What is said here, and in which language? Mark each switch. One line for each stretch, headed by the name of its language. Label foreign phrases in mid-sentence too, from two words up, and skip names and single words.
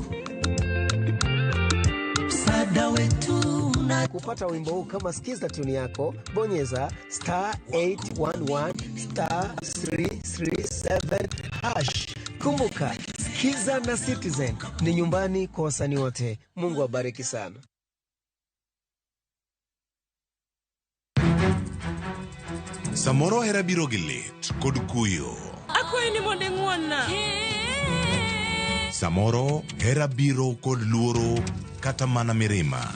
Swahili: Msaada wetu na kupata wimbo huu kama sikiza tuni yako, bonyeza *811 *337#. Kumbuka, sikiza na Citizen ni nyumbani kwa wasanii wote. Mungu abariki sana.
Luo (Kenya and Tanzania): Samoro hera biro gi lit kod kuyo. Akwayi ni monde ng'wonna. Samoro hera biro kod luoro kata mana mirima.